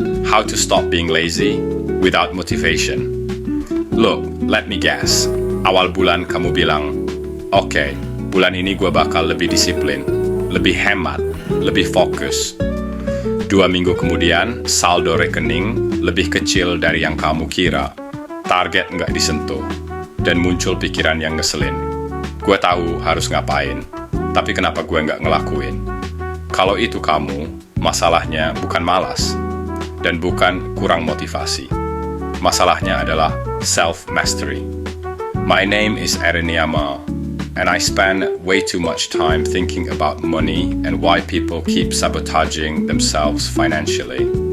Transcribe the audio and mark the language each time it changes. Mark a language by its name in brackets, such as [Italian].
[English] How to stop being lazy without motivation. Look, let me guess. [Indonesian] Awal bulan kamu bilang, "Oke, bulan ini gue bakal lebih disiplin, lebih hemat, lebih fokus." 2 minggu kemudian, saldo rekening lebih kecil dari yang kamu kira. Target nggak disentuh. Dan muncul pikiran yang ngeselin. Gue tahu harus ngapain, tapi kenapa gue nggak ngelakuin? Kalau itu kamu, masalahnya bukan malas, dan bukan kurang motivasi. Masalahnya adalah self-mastery. [English] My name is Erin Yama, and I spend way too much time thinking about money and why people keep sabotaging themselves financially.